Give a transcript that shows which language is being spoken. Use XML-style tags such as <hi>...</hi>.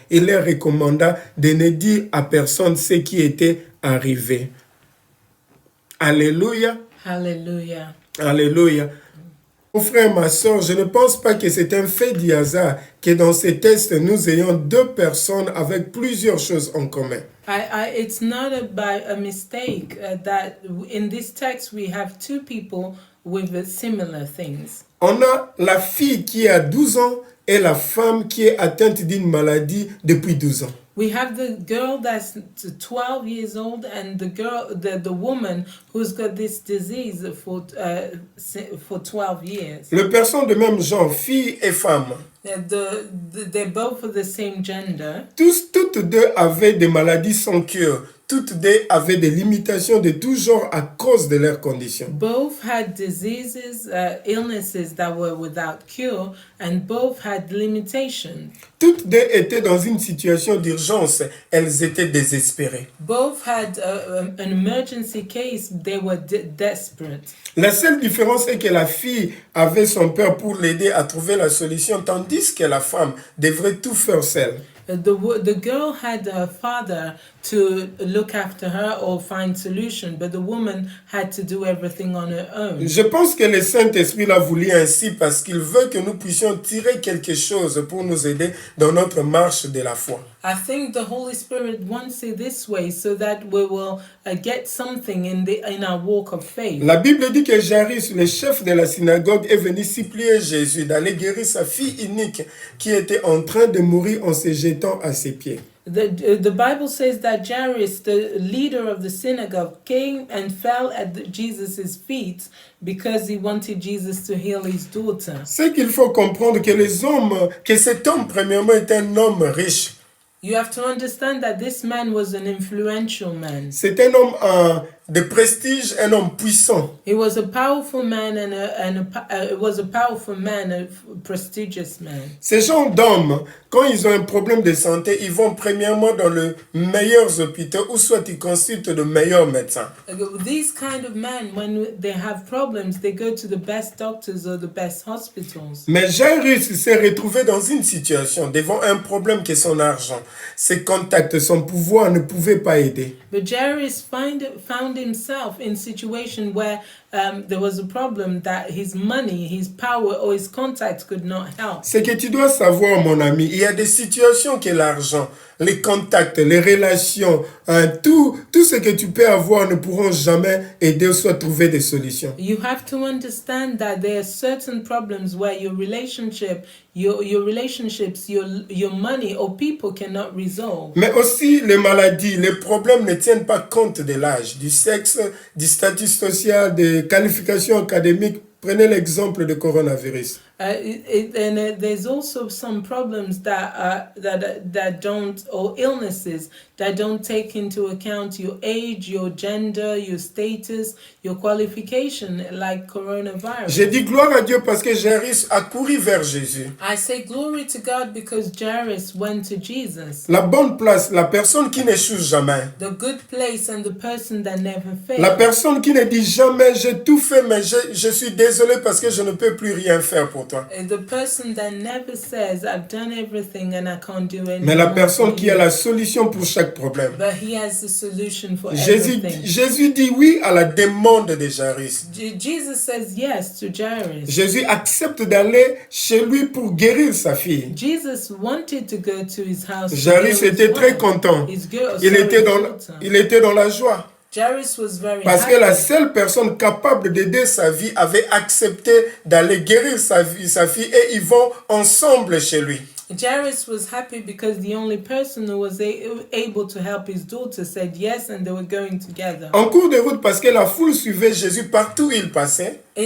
<fr>Il leur recommanda de ne dire à personne ce qui était arrivé. Alléluia.</fr> <en>Hallelujah.</en> <fr>Alléluia. Mon frère, ma soeur, je ne pense pas que c'est un fait du hasard que dans ces textes, nous ayons deux personnes avec plusieurs choses en commun.</fr> <en>It's not by a mistake that in this text we have two people with similar things.</en> <fr>On a la fille qui a 12 ans et la femme qui est atteinte d'une maladie depuis 12 ans.</fr> <en>We have the girl that's 12 years old and the woman who's got this disease for 12 years.</en> <fr>Les personnes de même genre, filles et femmes,</fr> <en>They're both of the same gender.</en> <fr>toutes deux avaient des maladies sans cure. Toutes deux avaient des limitations de tout genre à cause de leurs conditions.</fr> <en>Both had diseases, illnesses that were without cure, and both had limitations.</en> <fr>Toutes deux étaient dans une situation d'urgence. Elles étaient désespérées.</fr> <en>Both had an emergency case. They were desperate.</en> <fr>La seule différence est que la fille avait son père pour l'aider à trouver la solution, tandis que la femme devrait tout faire seule.</fr> <en>The girl had her father to look after her or find solution, but the woman had to do everything on her own.</en> <fr>Je pense que le Saint-Esprit l'a voulu ainsi parce qu'il veut que nous puissions tirer quelque chose pour nous aider dans notre marche de la foi.</fr> <en>I think the Holy Spirit wants it this way so that we will get something in our walk of faith.</en> <fr>La Bible dit que Jairus, le chef de la synagogue, est venu supplier Jésus d'aller guérir sa fille unique qui était en train de mourir en se jetant à ses pieds.</fr> <en>The Bible says that Jairus, the leader of the synagogue, came and fell at Jesus' feet because he wanted Jesus to heal his daughter.</en> <fr>C'est qu'il faut comprendre que cet homme, premièrement, est un homme riche.</fr> <en>You have to understand that this man was an influential man.</en> <fr>C'est un homme de prestige, un homme puissant.</fr> <en>He was a powerful man a prestigious man.</en> <fr>Ces gens d'hommes, quand ils ont un problème de santé, ils vont premièrement dans les meilleurs hôpitaux ou soit ils consultent de meilleurs médecins.</fr> <en>These kind of men, when they have problems, they go to the best doctors or the best hospitals.</en> <fr>Mais Jairus s'est retrouvé dans une situation devant un problème que son argent, ses contacts, son pouvoir ne pouvaient pas aider.</fr> <en>But Jairus found himself in a situation where there was a problem that his money, his power, or his contacts could not help.</en> <fr>Ce que tu dois savoir, mon ami, il y a des situations que l'argent, les contacts, les relations, tout ce que tu peux avoir ne pourront jamais aider ou soit trouver des solutions.</fr> <en>You have to understand that there are certain problems where your relationship, your relationships, your money or people cannot resolve.</en> <fr>Mais aussi les maladies, les problèmes ne tiennent pas compte de l'âge, du sexe, du statut social, des qualifications académiques. Prenez l'exemple du coronavirus.</fr> <en>There's also some problems that don't, or illnesses that don't take into account your age, your gender, your status, your qualification, like coronavirus.</en> <fr>J'ai dit gloire à Dieu parce que Jairus a couru vers Jésus.</fr> <en>I say glory to God because Jairus went to Jesus.</en> <fr>La bonne place, la personne qui n'échoue jamais.</fr> <en>The good place and the person that never fails.</en> <fr>La personne qui ne dit jamais j'ai tout fait mais je suis désolé parce que je ne peux plus rien faire pour toi.</fr> <en>The person that never says I've done everything and I can't do anything.</en> <fr>Mais la personne qui a la solution pour chaque problème.</fr> <en>But he has the solution for everything.</en> <fr>Jésus dit oui à la demande de Jairus.</fr> <en>Jesus says yes to Jairus.</en> <fr>Jésus accepte d'aller chez lui pour guérir sa fille.</fr> <en>Jesus wanted to go to his house.</en> <fr>Jairus était très content. Il était dans la joie.</fr> <en>Jairus was very</en> <fr>Parce</fr> <en>happy.</en> <fr>que la seule personne capable d'aider sa vie avait accepté d'aller guérir sa fille et ils vont ensemble chez lui.</fr> <en>Jairus was happy because the only person who was able to help his daughter said yes and they were going together.</en> <fr>En cours de route, parce que la foule suivait Jésus partout où il passait.</fr>